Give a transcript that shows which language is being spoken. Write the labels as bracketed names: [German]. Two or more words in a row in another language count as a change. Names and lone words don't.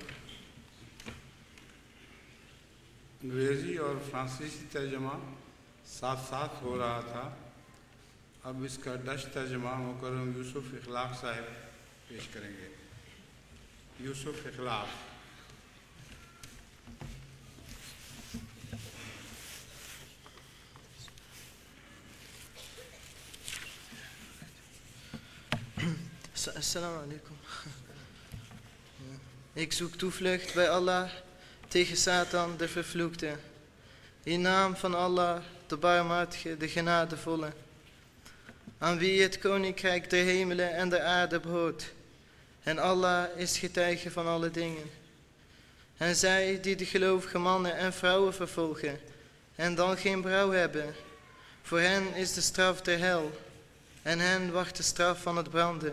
[Urdu] انگریزی اور فرانسیسی ترجمہ ساتھ ساتھ ہو رہا تھا، اب اس کا ڈچ ترجمہ مکرم یوسف اخلاق صاحب پیش کریں گے۔ یوسف اخلاق۔ [Arabic] السلام عليكم. [Dutch] Ik zoek toevlucht bij Allah tegen Satan, de vervloekte. In naam van Allah, de barmhartige, de genadevolle, aan wie het koninkrijk der hemelen en der aarde behoort. En Allah is getuige van alle dingen. En zij die de gelovige mannen en vrouwen vervolgen en dan geen berouw hebben, voor hen is de straf der hel en hen wacht de straf van het branden.